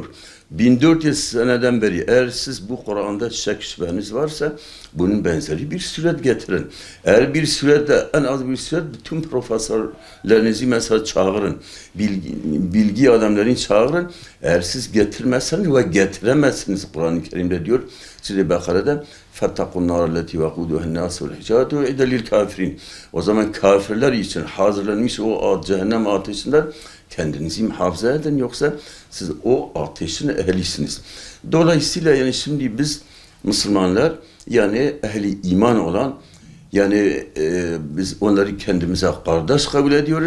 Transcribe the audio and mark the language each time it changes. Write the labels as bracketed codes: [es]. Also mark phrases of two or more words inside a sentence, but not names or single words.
[tr] 1400 seneden beri eğer siz bu Kur'an'da şek şüpheniz varsa bunun benzeri bir süret getirin. Eğer bir sürette, en az bir süret bütün profesörlerinizi mesela çağırın. Bilgi adamlarını çağırın. Eğer siz getirmezseniz ve getiremezsiniz, Kur'an-ı Kerim'de diyor. Size Bakara'da [ar] فَاتَّقُوا النَّارَ الَّتِي وَقُودُهَا النَّاسُ وَالْحِجَارَةُ وَاُعِدَّ لِلْكَافِرِينَ. [tr] O zaman kafirler için hazırlanmış o cehennem ateşinden kendinizi muhafaza edin, yoksa siz o ateşin ehlisiniz. Dolayısıyla yani şimdi biz Müslümanlar, yani ehli iman olan, yani biz onları kendimize kardeş kabul ediyoruz.